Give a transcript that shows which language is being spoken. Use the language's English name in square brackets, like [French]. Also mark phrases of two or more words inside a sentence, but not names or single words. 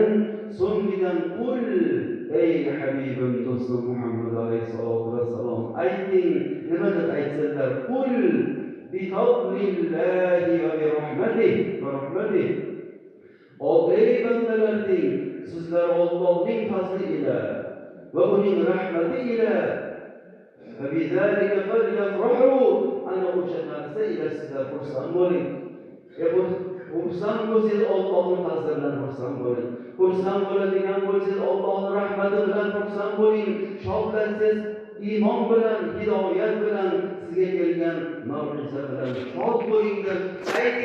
[Uzbek] So'ngidan qul, ey habibim do'stim Muhammad [Arabic] عليه الصلاة والسلام, [Uzbek] ayting, nima deb aytsalar, [Arabic] قل بفضل الله وبرحمته. [Uzbek] Ey bandalar deng, sizlar Allohning fazli ila va uning rahmati ila [Arabic] فبذلك فليفرحوا. [Uzbek] أنا o'sha narsa ila sizlar xursand bo'ling. Xursand bo'lsangiz Allohning fazli bilan xursand bo'ling. Xursand bo'ladigan bo'lsangiz Allohning rahmati bilan xursand bo'ling. Shodlansangiz iymon bilan, hidoyat bilan, sizga kelgan mav'iza bilan shod bo'ling deb ayting.